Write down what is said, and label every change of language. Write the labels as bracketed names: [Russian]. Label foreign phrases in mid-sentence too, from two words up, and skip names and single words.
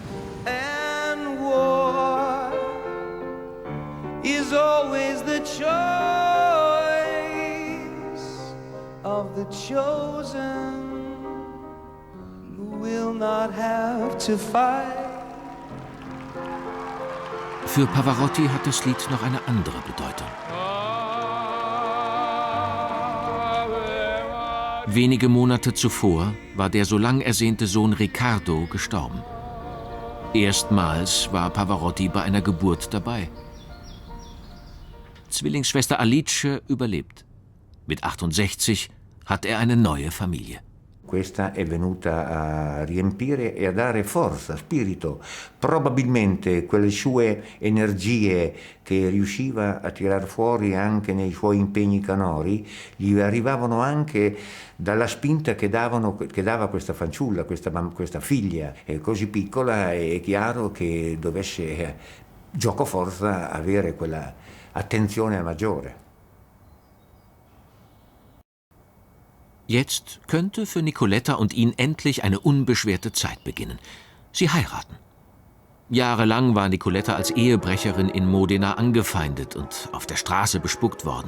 [English] And war is always the choice of the chosen, who will not have to fight. [German] Für Pavarotti hat das Lied noch eine andere Bedeutung. Wenige Monate zuvor war der so lang ersehnte Sohn Riccardo gestorben. Erstmals war Pavarotti bei einer Geburt dabei. Zwillingsschwester Alice überlebt. Mit 68 hat er eine neue Familie. [Italian] Questa è venuta a riempire e a dare forza, spirito. Probabilmente quelle sue energie che riusciva a tirar fuori anche nei suoi impegni canori gli arrivavano anche dalla spinta che dava questa fanciulla, questa figlia così piccola. È chiaro che dovesse giocoforza avere quella attenzione maggiore. [German] Jetzt könnte für Nicoletta und ihn endlich eine unbeschwerte Zeit beginnen. Sie heiraten. Jahrelang war Nicoletta als Ehebrecherin in Modena angefeindet und auf der Straße bespuckt worden.